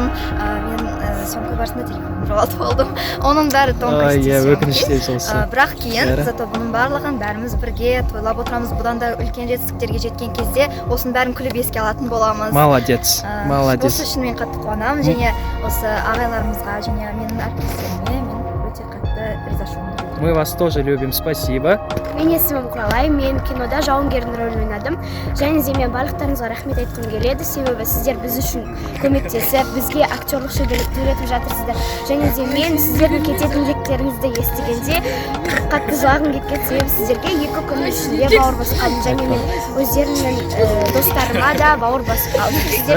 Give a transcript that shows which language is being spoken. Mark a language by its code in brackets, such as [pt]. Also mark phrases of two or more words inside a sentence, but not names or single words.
[kk] Мен съемка барысында телефонымды жоғалтып алдым. Оның бәрі [ru] тонкости съемки. [kk] Бірақ кейін, зато бұның барлығын бәріміз бірге тойлап отырамыз. Бұдан да үлкен жетістіктерге жеткен кезде осының бәрін күліп еске алатын боламыз. [ru] Молодец. [kk] Осы үшін мен қатты қуанамын, және осы ағайларымызға, және менің әріптестеріме мен өте қатты ризашылығымды. [ru] Мы вас тоже любим, спасибо. [kk] Мен есімім Құралай, мен кинода жауынгердің рөлін ойнадым. Және де мен барлықтарыңызға рахмет айтқым келеді, себебі сіздер біз үшін көмектесіп, бізге актерлық шеберлікті үйретіп жатырсыздар. Және де мен сіздердің кететіндіктеріңізді естігенде қатты жылағым кеткен, себебі сіздерге 2 күн ішінде бауыр басқанмын, және мен өздерімнің достарыма да бауыр басып қалдым.